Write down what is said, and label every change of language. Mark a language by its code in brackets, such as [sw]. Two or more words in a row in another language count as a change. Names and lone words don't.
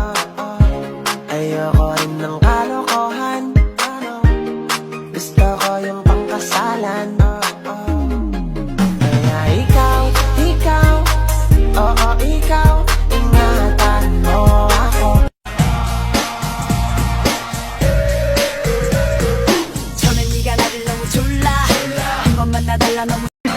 [tl] Ayoko rin ng kalokohan, gusto ko yung pangkasalan. Kaya ikaw, oo ikaw, ingatan mo ako. [ko] 처음엔 네가 나를 너무 졸라 한 번만 나달라 너무